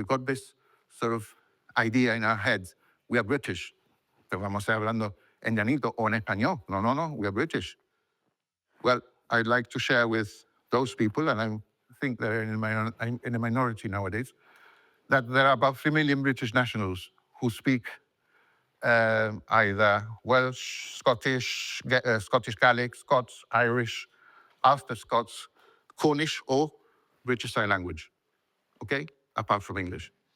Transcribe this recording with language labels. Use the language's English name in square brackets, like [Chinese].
[English] We've got this sort of idea in our heads. We are British. [Spanish] Pero vamos a estar hablando en llanito o en español. [English] No, we are British. Well, I'd like to share with those people, and I think they're in a minority nowadays, that there are about 3 million British nationals who speak either Welsh, Scottish, Scottish Gaelic, Scots, Irish, Ulster Scots, Cornish, or British Sign Language, okay, apart from English.